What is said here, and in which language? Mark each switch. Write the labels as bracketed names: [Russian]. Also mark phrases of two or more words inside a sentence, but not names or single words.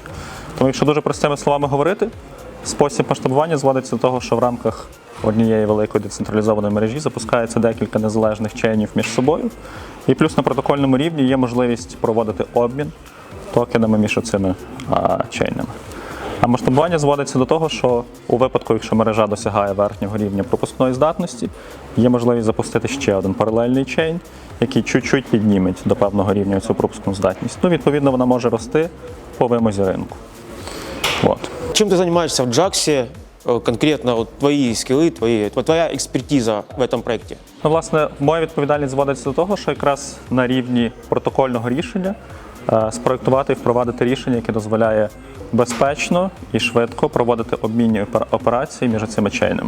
[Ukrainian] Тому якщо дуже простими словами говорити, спосіб масштабування зводиться до того, що в рамках однієї великої децентралізованої мережі запускається декілька незалежних чейнів між собою, і плюс на протокольному рівні є можливість проводити обмін токенами між цими чейнами. А масштабування зводиться до того, що у випадку, якщо мережа досягає верхнього рівня пропускної здатності, є можливість запустити ще один паралельний чейн, який чуть-чуть підніметь до певного рівня цю пропускну здатність. Відповідно, вона може рости по вимозі ринку. [Russian] Чем ты занимаешься в JAX? [Ukrainian] Конкретно твої скіли, твоя експертиза в цьому проєкті? Власне, моя відповідальність зводиться до того, що якраз на рівні протокольного рішення спроєктувати і впровадити рішення, яке дозволяє безпечно і швидко проводити обмінні операції між цими чейнами.